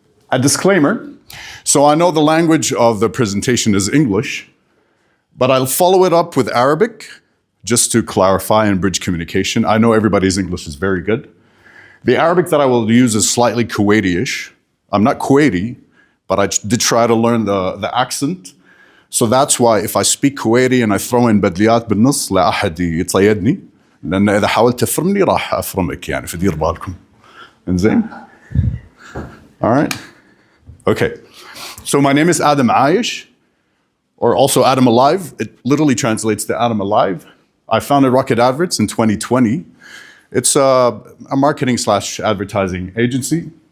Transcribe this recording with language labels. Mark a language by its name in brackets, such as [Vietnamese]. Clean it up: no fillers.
[English] A disclaimer. So I know the language of the presentation is English, but I'll follow it up with Arabic just to clarify and bridge communication. I know everybody's English is very good. The Arabic that I will use is slightly Kuwaiti-ish. I'm not Kuwaiti, but I did try to learn the accent. So that's why if I speak Kuwaiti and I throw in [Arabic] بدليات بالنص لا أحد يتصيدني لأن إذا حاولت تفرمني راح أفرمك يعني فدير بالكم. [English] إنزين? All right. Okay. So my name is Adam Aish, or also Adam Alive. It literally translates to Adam Alive. I founded Rocket Adverts in 2020. It's a marketing/advertising agency.